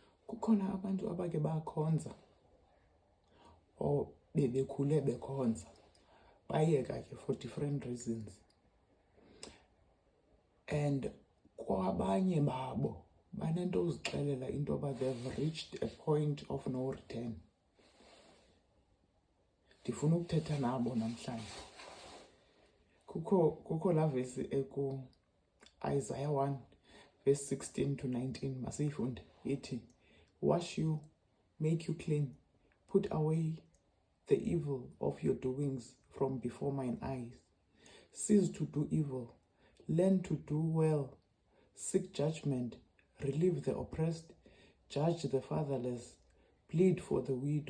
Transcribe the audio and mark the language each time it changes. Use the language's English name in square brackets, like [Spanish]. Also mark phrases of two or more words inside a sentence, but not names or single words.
[Xhosa] Kukhona abantu abake bakhonza or bebekhule bekhonza bayeka ke [English] for different reasons, [Xhosa] and kwabanye babo banento uzixelela into yoba [English] they've reached a point of no return. [Xhosa] Ndifuna ukuthetha nabo namhlanje. Kukho la vesi eku Isaiah 1 verse 16 to 19, masiyifunde. Ithi, [English] wash you, make you clean, put away the evil of your doings from before mine eyes. Cease to do evil, learn to do well, seek judgment, relieve the oppressed, judge the fatherless, plead for the widow.